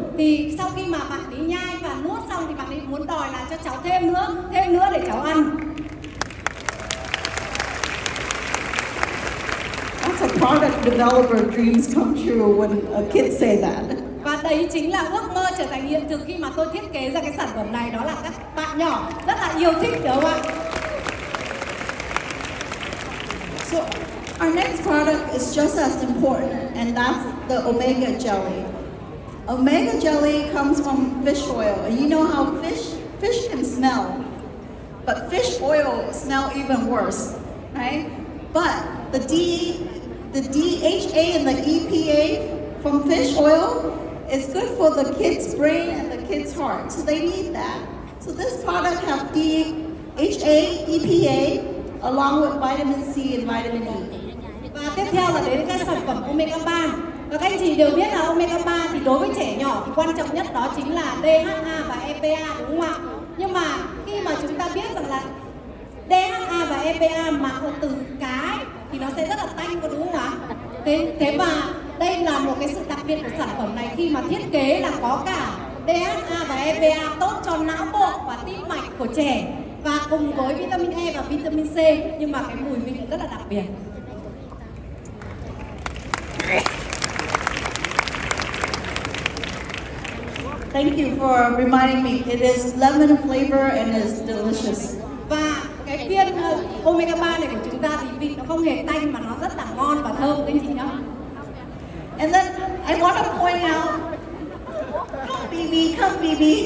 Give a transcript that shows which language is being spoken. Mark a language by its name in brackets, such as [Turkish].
[Vietnamese] Thì sau khi mà bạn ấy nhai và nuốt xong thì bạn ấy muốn đòi là cho cháu thêm nữa để cháu ăn. [English] That's a product developer dreams come true when a kid say that. [Vietnamese] Và đấy chính là ước mơ trở thành hiện thực khi mà tôi thiết kế ra cái sản phẩm này, đó là các bạn nhỏ rất là yêu thích, đúng không ạ? [English] So our next product is just as important, and that's the omega jelly. Omega jelly comes from fish oil, and you know how fish can smell, but fish oil smell even worse, right? But the DHA and the EPA from fish oil is good for the kid's brain and the kid's heart, so they need that. So this product has DHA, EPA, along with vitamin C and vitamin E. [Vietnamese] Và tiếp theo là đến cái sản phẩm omega 3. Và các anh chị đều biết là omega 3 thì đối với trẻ nhỏ thì quan trọng nhất đó chính là DHA và EPA, đúng không ạ? Nhưng mà khi mà chúng ta biết rằng là DHA và EPA mà từ cá thì nó sẽ rất là tanh, có đúng không ạ? Thế và đây là một cái sự đặc biệt của sản phẩm này khi mà thiết kế là có cả DHA và EPA tốt cho não bộ và tim mạch của trẻ, và cùng với vitamin E và vitamin C, nhưng mà cái mùi vị rất là đặc biệt. [English] Thank you for reminding me. It is lemon flavor and is delicious. [Vietnamese] Và cái viên omega 3 này của chúng ta thì vị nó không hề tanh mà nó rất là ngon và thơm các anh chị nhá. [English] And then I want to point out, come BB.